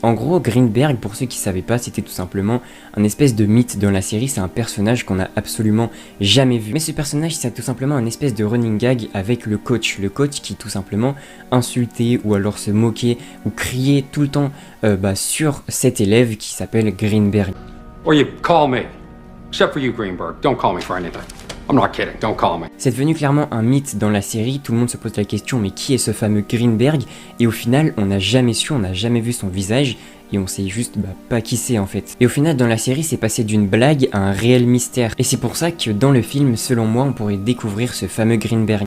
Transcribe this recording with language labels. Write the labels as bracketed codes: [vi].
[fr] En gros, Greenberg, pour ceux qui savaient pas, c'était tout simplement un espèce de mythe dans la série, c'est un personnage qu'on a absolument jamais vu. Mais ce personnage, c'est tout simplement un espèce de running gag avec le coach qui tout simplement insultait ou alors se moquait ou criait tout le temps sur cet élève qui s'appelle Greenberg. [en] Or you call me. Except for you, Greenberg. Don't call me for anything. I'm not kidding. Don't call me. [fr] C'est devenu clairement un mythe dans la série. Tout le monde se pose la question, mais qui est ce fameux Greenberg? Et au final, on n'a jamais su, on n'a jamais vu son visage. Et on sait juste pas qui c'est en fait. Et au final dans la série c'est passé d'une blague à un réel mystère. Et c'est pour ça que dans le film, selon moi, on pourrait découvrir ce fameux Greenberg.